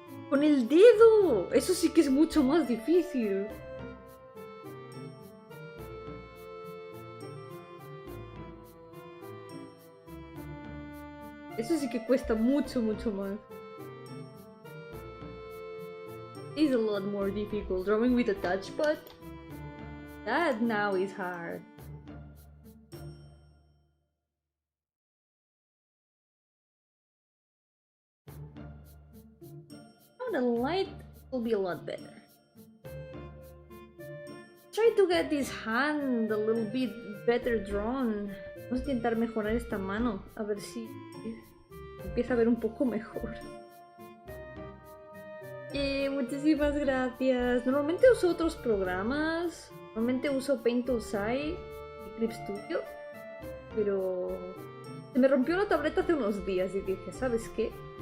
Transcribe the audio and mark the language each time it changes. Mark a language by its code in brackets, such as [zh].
[es] ¡Con el dedo! Eso sí que es mucho más difícil. Eso sí que cuesta mucho, mucho más. [en] It's a lot more difficult. Drawing with a touchpad? That now is hard. Oh, the light will be a lot better. Try to get this hand a little bit better drawn. [es] Vamos a intentar mejorar esta mano, a ver si empieza a ver un poco mejor. Muchísimas gracias. Normalmente uso otros programas. Normalmente uso Paint y Clip Studio. Pero se me rompió la tableta hace unos días y dije, ¿sabes qué?